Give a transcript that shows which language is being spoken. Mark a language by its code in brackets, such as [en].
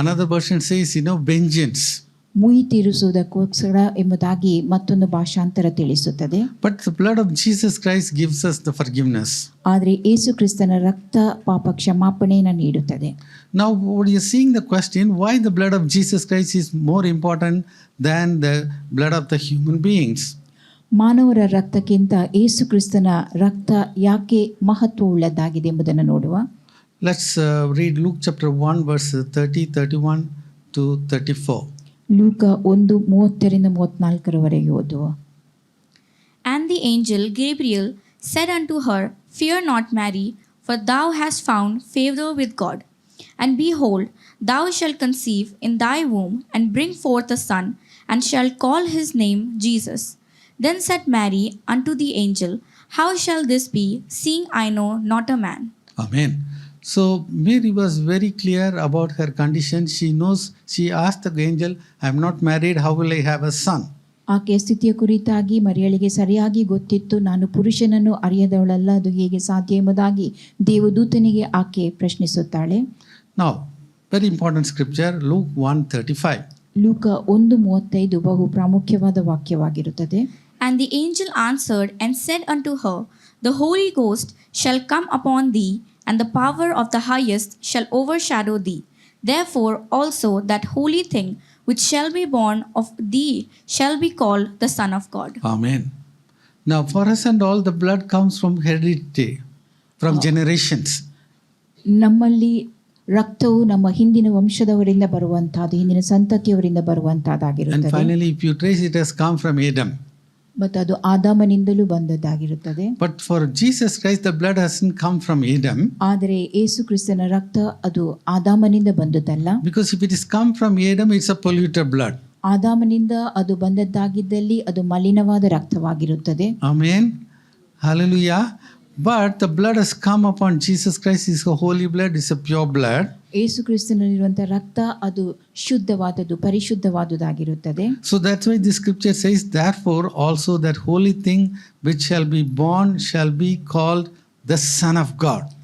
[en] Another version says, vengeance. [kn] ಮುಯಿ ತೀರಿಸುವುದಕ್ಕೋಸ್ಕರ ಎಂಬುದಾಗಿ ಮತ್ತೊಂದು ಭಾಷಾಂತರ ತಿಳಿಸುತ್ತದೆ. [en] But the blood of Jesus Christ gives us the forgiveness. [kn] ಆದರೆ ಯೇಸು ಕ್ರಿಸ್ತನ ರಕ್ತ ಪಾಪ ಕ್ಷಮಾಪಣೆಯನ್ನು ನೀಡುತ್ತದೆ. [en] Now, what you're seeing the question, why the blood of Jesus Christ is more important than the blood of the human beings? [kn] ಮಾನವರ ರಕ್ತಕ್ಕಿಂತ ಯೇಸು ಕ್ರಿಸ್ತನ ರಕ್ತ ಯಾಕೆ ಮಹತ್ವವುಳ್ಳದ್ದಾಗಿದೆ ಎಂಬುದನ್ನು ನೋಡುವ. [en] Let's read Luke chapter 1 verse 30, 31 to 34. [kn] ಲೂಕ 1:30-34 ಓದುವ. [en] And the angel Gabriel said unto her, Fear not, Mary, for thou hast found favour with God. And behold, thou shalt conceive in thy womb, and bring forth a son, and shalt call his name Jesus. Then said Mary unto the angel, How shall this be, seeing I know not a man? Amen. So Mary was very clear about her condition. She knows, she asked the angel, I am not married, how will I have a son? [kn] ಆಕೆಯ ಸ್ಥಿತಿಯ ಕುರಿತಾಗಿ ಮರಿಯಳಿಗೆ ಸರಿಯಾಗಿ ಗೊತ್ತಿತ್ತು. ನಾನು ಪುರುಷನನ್ನು ಅರಿಯದವಳಲ್ಲ, ಅದು ಹೇಗೆ ಸಾಧ್ಯ ಎಂಬುದಾಗಿ ದೇವದೂತನಿಗೆ ಆಕೆ ಪ್ರಶ್ನಿಸುತ್ತಾಳೆ. [en] Now, very important scripture, Luke 1:35. [kn] ಲೂಕ 1:35 ಬಹು ಪ್ರಾಮುಖ್ಯವಾದ ವಾಕ್ಯವಾಗಿರುತ್ತದೆ. [en] And the angel answered and said unto her, The Holy Ghost shall come upon thee, and the power of the highest shall overshadow thee. Therefore also that holy thing which shall be born of thee shall be called the Son of God. Amen. Now, for us and all, the blood comes from heredity, from generations. [kn] ನಮ್ಮಲ್ಲಿ ರಕ್ತವು ನಮ್ಮ ಹಿಂದಿನ ವಂಶದವರಿಂದ ಬರುವಂತಹದ್ದು, ಹಿಂದಿನ ಸಂತತಿಯವರಿಂದ [en] And [kn] ಬರುವಂತಹದ್ದಾಗಿರುತ್ತದೆ. [en] finally, if you trace, it has come from Adam. [kn] ಮತ್ತು ಅದು ಆದಾಮನಿಂದಲೂ ಬಂದದ್ದಾಗಿರುತ್ತದೆ. [en] But for Jesus Christ, the blood hasn't come from Adam. [kn] ಆದರೆ ಯೇಸು ಕ್ರಿಸ್ತನ ರಕ್ತ ಅದು ಆದಾಮನಿಂದ ಬಂದದ್ದಲ್ಲ. [en] Because if it is come from Adam, it's a polluted blood. [kn] ಆದಾಮನಿಂದ ಅದು ಬಂದದ್ದಾಗಿದ್ದಲ್ಲಿ ಅದು ಮಲಿನವಾದ ರಕ್ತವಾಗಿರುತ್ತದೆ. [en] Amen. Hallelujah. But the blood has come upon Jesus Christ. It's a holy blood. It's a pure blood. [kn] ಯೇಸು ಕ್ರಿಸ್ತನಲ್ಲಿರುವಂತಹ ರಕ್ತ ಅದು ಶುದ್ಧವಾದದ್ದು, ಪರಿಶುದ್ಧವಾದುದಾಗಿರುತ್ತದೆ. [en] So that's why the scripture says, therefore also that holy thing which shall be born shall be called the Son of God.